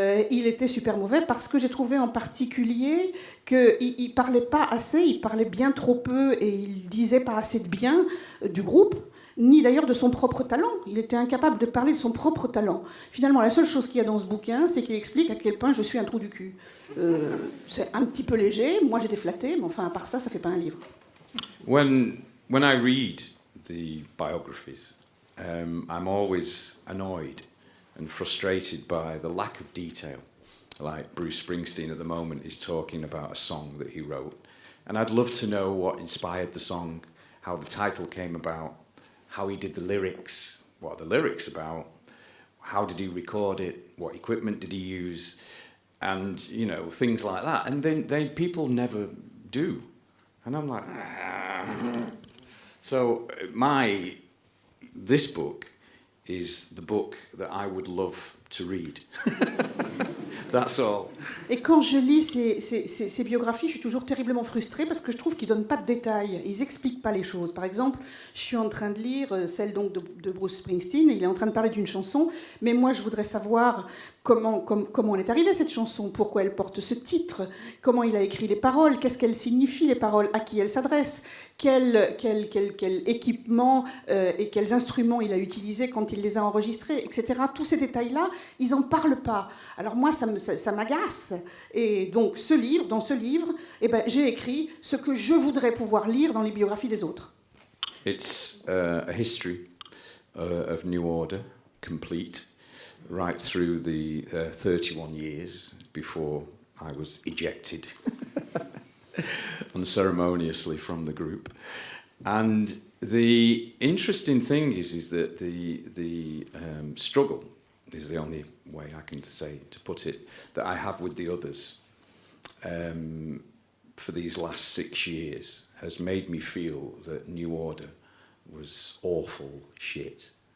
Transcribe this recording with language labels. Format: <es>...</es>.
<fr>Il était super mauvais parce que j'ai trouvé en particulier qu'il parlait pas assez, il parlait bien trop peu et il disait pas assez de bien du groupe, ni d'ailleurs de son propre talent. Il était incapable de parler de son propre talent. Finalement, la seule chose qu'il y a dans ce bouquin, c'est qu'il explique à quel point je suis un trou du cul. C'est un petit peu léger, moi j'étais flattée, mais enfin à part ça, ça fait pas un livre.</fr> <en>When I read the biographies, I'm always annoyed and frustrated by the lack of detail. Like Bruce Springsteen at the moment is talking about a song that he wrote. And I'd love to know what inspired the song, how the title came about, how he did the lyrics, what are the lyrics about, how did he record it, what equipment did he use, and, you know, things like that. And then people never do. And I'm like, So this book is the book that I would love to read. That's all.</en> <fr>Et quand je lis ces biographies, je suis toujours terriblement frustrée parce que je trouve qu'ils ne donnent pas de détails, ils n'expliquent pas les choses. Par exemple, je suis en train de lire celle donc de Bruce Springsteen, et il est en train de parler d'une chanson, mais moi je voudrais savoir comment on est arrivé à cette chanson, pourquoi elle porte ce titre, comment il a écrit les paroles, qu'est-ce qu'elles signifient les paroles, à qui elles s'adressent, quel équipement et quels instruments il a utilisés quand il les a enregistrés, etc. Tous ces détails-là, ils n'en parlent pas. Alors moi, ça m'agace. Et donc, dans ce livre, eh ben, j'ai écrit ce que je voudrais pouvoir lire dans les biographies des autres.</fr> <en>It's a history of New Order, complete, right through the 31 years before I was ejected unceremoniously from the group. And the interesting thing is that the struggle is the only way I can say to put it that I have with the others for these last 6 years has made me feel that New Order was awful shit.</en>